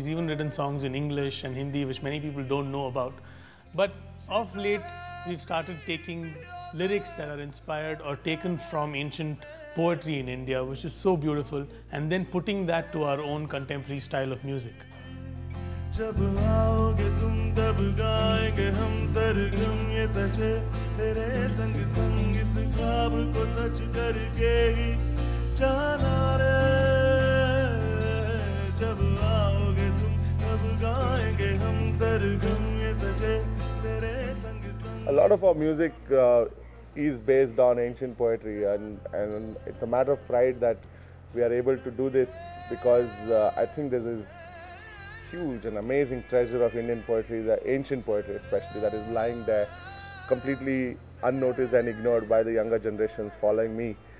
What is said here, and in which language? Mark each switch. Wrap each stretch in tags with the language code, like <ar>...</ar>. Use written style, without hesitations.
<en>He's even written songs in English and Hindi, which many people don't know about. But of late, we've started taking lyrics that are inspired or taken from ancient poetry in India, which is so beautiful, and then putting that to our own contemporary style of music.</en> <hi>जब आओगे तुम तब गाएंगे हम सरगम ये सचे तेरे संग संग इस ख्वाब को सच करके ही जाना रे जब आओगे तुम तब गाएंगे हम सरगम ये सचे तेरे संग संग.</hi> <en>A lot of our music is based on ancient poetry, and it's a matter of pride that we are able to do this, because I think this is huge and amazing treasure of Indian poetry, the ancient poetry especially, that is lying there completely unnoticed and ignored by the younger generations following me.</en>